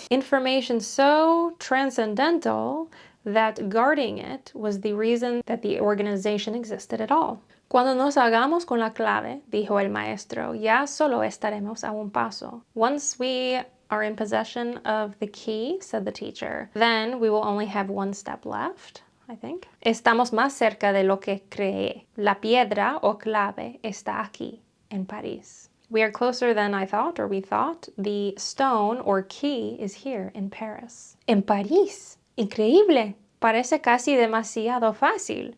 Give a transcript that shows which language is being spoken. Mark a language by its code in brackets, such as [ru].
[en] Information so transcendental that guarding it was the reason that the organization existed at all. [es] Cuando nos hagamos con la clave, dijo el maestro, ya solo estaremos a un paso. [en] Once we are in possession of the key, said the teacher, then we will only have one step left, I think. [es] Estamos más cerca de lo que creí. La piedra o clave está aquí, en París. [en] We are closer than I thought, or we thought. The stone or key is here in Paris. [es] En París. Increíble. Parece casi demasiado fácil.